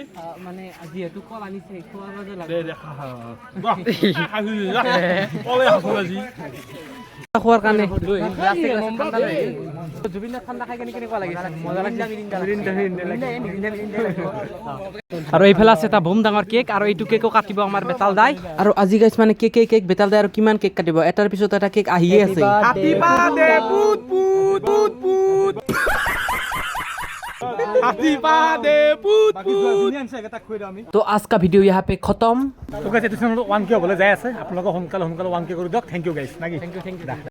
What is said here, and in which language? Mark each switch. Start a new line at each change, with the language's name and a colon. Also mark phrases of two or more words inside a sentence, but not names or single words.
Assamese: মানে যিহেতু কল আনিছে খোৱাৰ মাজে লাগে খোৱাৰ কাৰণে জুবিন দা ঠাণ্ডা খাই কেনেকুৱা লাগিছে মজা লাগিছে আৰু এইফালে আছে এটা বম ডাঙৰ কেক আৰু এইটো কেকো কাটিব আমাৰ বেতাল দাই আৰু আজি গাইছ মানে কেক বেতাল দাই আৰু কিমান কেক কাটিব এটাৰ পিছত এটা কেক আহিয়ে আছে
Hindi: तो आज का वीडियो यहाँ पे खत्म
Assamese: তো গাইছ এইটো চেনেলত 1K হ'বলৈ যাই আছে আপোনালোকে সোনকালে 1K কৰি দিয়ক
English: thank you guys
Assamese: নাকি
English: thank you